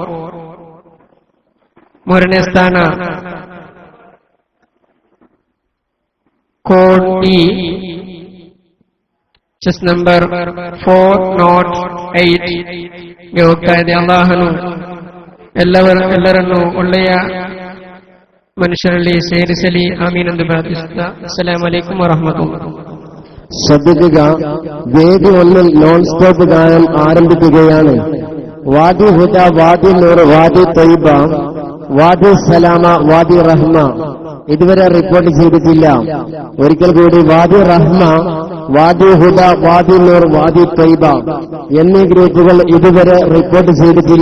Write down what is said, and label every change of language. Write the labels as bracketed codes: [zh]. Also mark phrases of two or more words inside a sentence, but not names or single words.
[kn] ಮೂರನೇ ಸ್ಥಾನ ಕೋಡ್ ಇ, ಚೆಸ್ ನಂಬರ್ 408 ಗೆ ಹೋಗ್ತಾ ಇದೆ. ಅಲ್ಲಾಹನು ಎಲ್ಲರನ್ನು ಒಳ್ಳೆಯ ಮನುಷ್ಯರಲ್ಲಿ ಸೇರಿಸಲಿ, ಆಮೀನ್ ಎಂದು ಪ್ರಾರ್ಥಿಸುತ್ತಾ [ar] السلام عليكم ورحمة الله. [ml] ശ്രദ്ധിക്കുക, വേദി 1 നോൺ സ്റ്റോപ്പ് ഗാനം ആരംഭിക്കുകയാണ്. വാദി ഹുദ, വാദി നൂർ, വാദി തൈബ, വാദി സലാമ, വാദി റഹ്മ ഇതുവരെ റിപ്പോർട്ട് ചെയ്തിട്ടില്ല. ഒരിക്കൽ കൂടി വാദി റഹ്മ, വാദി ഹുദ, വാദി നൂർ, വാദി ത്വയ്ബ എന്നീ ഗ്രൂപ്പുകൾ ഇതുവരെ റിപ്പോർട്ട് ചെയ്തിട്ടില്ല.